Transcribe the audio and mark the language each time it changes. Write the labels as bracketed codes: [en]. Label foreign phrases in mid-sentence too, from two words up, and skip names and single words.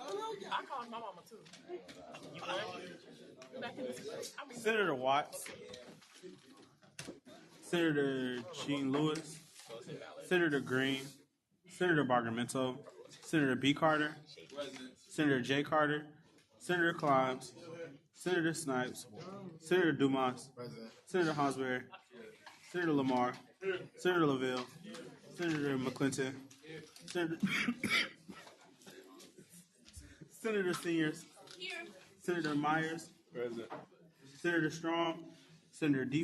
[en] I called my mama too. Senator Watts, Senator Gene Lewis, Senator Green, Senator Bargamento, Senator B. Carter, Senator J. Carter, Senator Climbs, Senator Snipes, Senator Dumas, Senator Hansberry, Senator Lamar, Senator LaVille, Senator McClinton, Senator, Senator Seniors, Senator Myers, Senator Strong, Senator D.